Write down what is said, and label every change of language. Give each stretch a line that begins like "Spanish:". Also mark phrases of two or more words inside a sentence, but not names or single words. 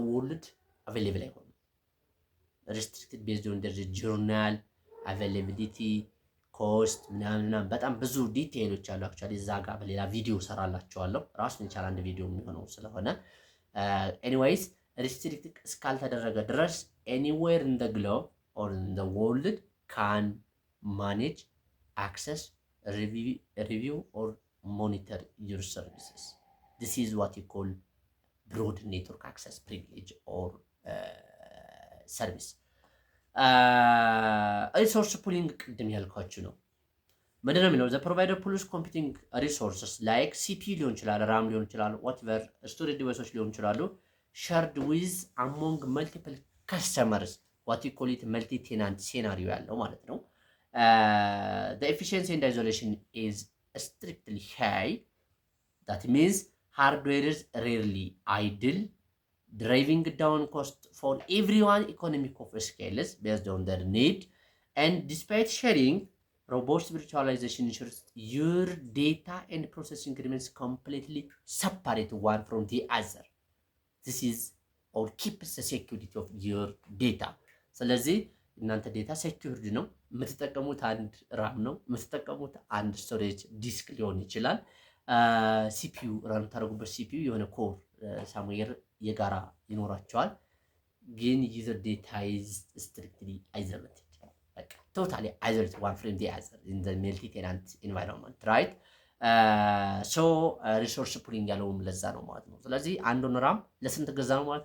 English: world available
Amharic: አይሆንም።
English: restricted based on the journal availability cost
Amharic: ምናምን በጣም ብዙ ዲቴይሎች አሉ። አክቹዋሊ እዛ ጋር በሌላ ቪዲዮ ሰራላችኋለሁ ራሱን የቻለ አንድ ቪዲዮ የሚሆነው ስለሆነ
English: anyways restrict
Amharic: እስካልተደረገ ድረስ
English: anywhere in the globe or in the world can manage, access, review or monitor your services. This is what you call broad network access privilege or service. Resource pooling
Amharic: ቅድም ያልኳችሁ ነው። ምንድን ነው የሚለው?
English: the provider pools computing resources like CPU
Amharic: ሊሆን ይችላል፣
English: RAM
Amharic: ሊሆን ይችላል፣
English: whatever storage devices
Amharic: ሊሆን ይችላሉ
English: shared with among multiple customers what you call it multi tenant scenario
Amharic: ያለው ማለት ነው።
English: the efficiency and isolation is strictly high. That means hardware is rarely idle, driving down cost for everyone. Economic of scales based on their need. And despite sharing, robust virtualization ensures your data and processing remains completely separate one from the other. This is or keeps the security of your data.
Amharic: ስለዚህ እናንተ
English: data secured
Amharic: ነው። የምትጠቀሙት አንድ ራም ነው። የምትጠቀሙት አንድ
English: storage disk
Amharic: ሊሆን ይችላል።
English: CPU run
Amharic: ታደርጉበት ሲፒዩ የሆነ
English: core somewhere
Amharic: የጋራ ይኖራቸዋል። ግን
English: user data is strictly isolated፣
Amharic: በቃ
English: totally isolated one from the other in the multi tenant environment right. So resource pooling
Amharic: ያለውም ለዛ ነው ማለት ነው። ስለዚህ አንዱን ራም ለስንት ገዛ ነው ማለት ነው?